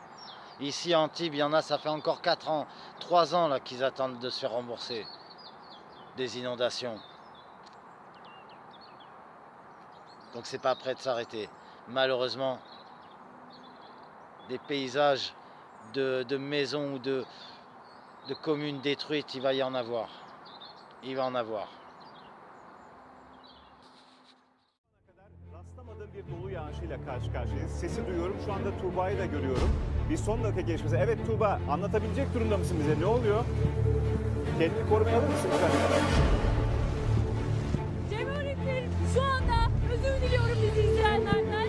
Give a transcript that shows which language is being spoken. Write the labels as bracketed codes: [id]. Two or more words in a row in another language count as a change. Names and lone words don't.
[fr] Ici à Antibes, il y en a, ça fait encore 4 ans, 3 ans là qu'ils attendent de se faire rembourser des inondations. Donc c'est pas prêt de s'arrêter. Malheureusement, des paysages de maisons ou de communes détruites, il va y en avoir. Il va en avoir. [tr] Rastlamadığım bir dolu yağışıyla karşı karşıyayız. Sesi duyuyorum. Şu anda Tuğba'yı da görüyorum. Bir son dakika gelişmesi. Evet Tuğba, anlatabilecek durumda mısın bize? Ne oluyor? Kendini korumaya alır mısın lütfen? Cem öğretmenim, şu anda özür diliyorum bizi izleyenlerden.